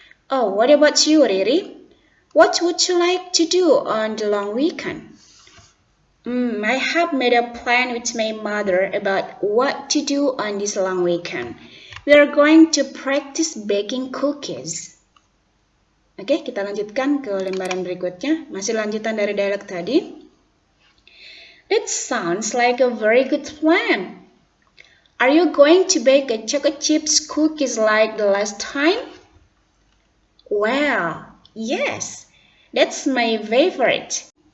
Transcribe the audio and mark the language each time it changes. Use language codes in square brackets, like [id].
[en] Oh, what about you, Riri? What would you like to do on the long weekend? I have made a plan with my mother about what to do on this long weekend. We are going to practice baking cookies. [id] Oke, kita lanjutkan ke lembaran berikutnya. Masih lanjutan dari dialog tadi. [en] That sounds like a very good plan. Are you going to bake a chocolate chips cookies like the last time? Well, yes. That's my favorite.